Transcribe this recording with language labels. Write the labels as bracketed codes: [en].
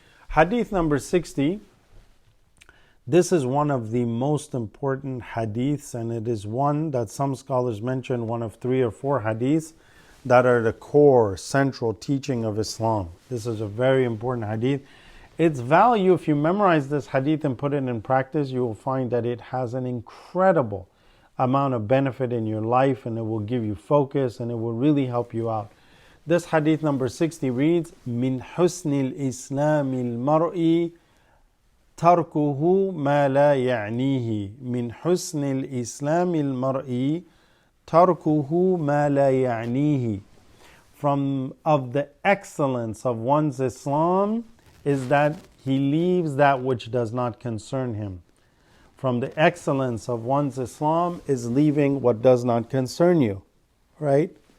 [en] Hadith number 60. This is one of the most important hadiths, and it is one that some scholars mention one of 3 or 4 hadiths that are the core, central teaching of Islam. This is a very important hadith. Its value, if you memorize this hadith and put it in practice, you will find that it has an incredible amount of benefit in your life, and it will give you focus, and it will really help you out. This hadith number 60 reads, [ar] Min husnil islamil mar'i تركه ما لا يعنيه من حسن الإسلام المرئي تركه ما لا يعنيه. [en] From of the excellence of one's Islam is that he leaves that which does not concern him. from the excellence of one's Islam is leaving what does not concern you, right?